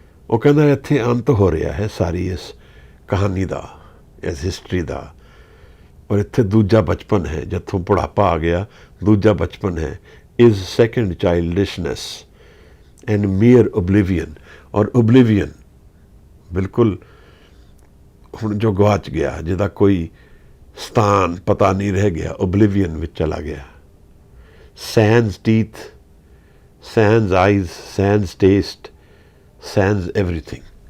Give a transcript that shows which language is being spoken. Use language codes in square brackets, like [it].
[pa] ਉਹ ਕਹਿੰਦਾ ਇੱਥੇ ਅੰਤ ਹੋ ਰਿਹਾ ਹੈ ਸਾਰੀ ਇਸ ਕਹਾਣੀ ਦਾ, ਇਸ ਹਿਸਟਰੀ ਦਾ। ਔਰ ਇੱਥੇ ਦੂਜਾ ਬਚਪਨ ਹੈ, ਜਿੱਥੋਂ ਬੁਢਾਪਾ ਆ ਗਿਆ, ਦੂਜਾ ਬਚਪਨ ਹੈ। [en] is second childishness and mere oblivion. [pa] ਔਰ oblivion ਬਿਲਕੁਲ ਹੁਣ ਜੋ ਗਵਾਚ ਗਿਆ, ਜਿਹਦਾ ਕੋਈ ਸਥਾਨ ਪਤਾ ਨਹੀਂ ਰਹਿ ਗਿਆ, ਓਬਲਿਵੀਅਨ ਵਿੱਚ ਚਲਾ ਗਿਆ। [en] Sans teeth, sans eyes, sans taste, sans everything.